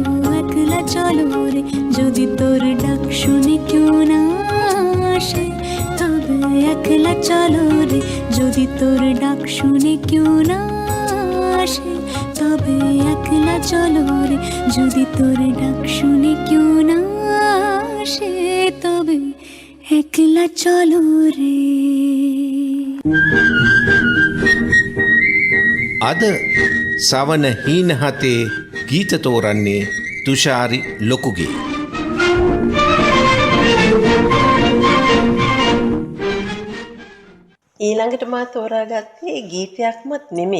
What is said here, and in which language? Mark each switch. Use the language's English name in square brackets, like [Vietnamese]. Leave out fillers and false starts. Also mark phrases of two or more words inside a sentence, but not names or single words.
[Bangla] একলা চলো রে যদি তোর ডাক শুনে কেউ না আসে তবে একলা চলো রে যদি তোর ডাক শুনে কেউ না আসে তবে একলা চলো রে যদি তোর ডাক শুনে কেউ না আসে তবে একলা চলো রে [Sinhala] අද සවන හීනහතේ ගීත තෝරන්නේ තුෂාරි ලොකුගේ. ඊළඟට මා තෝරාගත්තේ ගීතයක්මත් නෙමෙයි.